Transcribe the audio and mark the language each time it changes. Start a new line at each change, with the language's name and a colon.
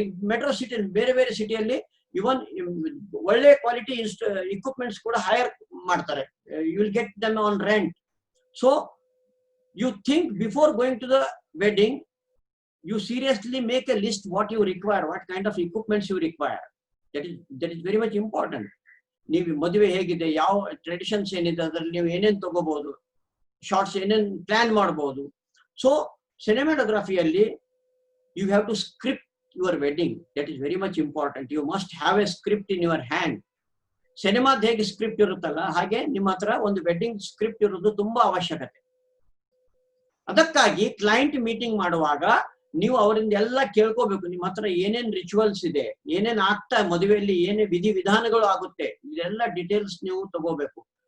Kannada: ಈ metro city, ಬೇರೆ ಬೇರೆ ಸಿಟಿಯಲ್ಲಿ ಇವನ್ ಒಳ್ಳೆ ಕ್ವಾಲಿಟಿ ಇಕ್ವಿಪ್ಮೆಂಟ್ಸ್ ಕೂಡ ಹೈರ್ ಮಾಡ್ತಾರೆ.
English: You will get them on rent. So you think before going to the wedding, you seriously make a list what you require, what kind of equipments you require. That is very much important.
Kannada: ನೀವು ಮದುವೆ ಹೇಗಿದೆ, ಯಾವ traditions ಏನಿದೆ, ಅದರಲ್ಲಿ ನೀವು ಏನೇನು ತಗೋಬಹುದು, shorts ಏನೇನು ಪ್ಲಾನ್ ಮಾಡಬಹುದು,
English: So ಸಿನಿಮಾಟೋಗ್ರಫಿಯಲ್ಲಿ you have to script your wedding. That is very much important. You must have a script in your hand.
Kannada: ಸಿನಿಮಾದ ಹೇಗೆ ಸ್ಕ್ರಿಪ್ಟ್ ಇರುತ್ತಲ್ಲ ಹಾಗೆ ನಿಮ್ಮ ಹತ್ರ ಒಂದು ವೆಡ್ಡಿಂಗ್ ಸ್ಕ್ರಿಪ್ಟ್ ಇರೋದು ತುಂಬಾ ಅವಶ್ಯಕತೆ. ಅದಕ್ಕಾಗಿ ಕ್ಲೈಂಟ್ ಮೀಟಿಂಗ್ ಮಾಡುವಾಗ ನೀವು ಅವರಿಂದ ಎಲ್ಲ ಕೇಳ್ಕೋಬೇಕು, ನಿಮ್ಮ ಹತ್ರ ಏನೇನ್ ರಿಚುವಲ್ಸ್ ಇದೆ, ಏನೇನ್ ಆಗ್ತಾ ಮದುವೆಯಲ್ಲಿ ಏನೇ ವಿಧಿ ವಿಧಾನಗಳು ಆಗುತ್ತೆ, ಇದೆಲ್ಲ ಡೀಟೇಲ್ಸ್ ನೀವು ತಗೋಬೇಕು.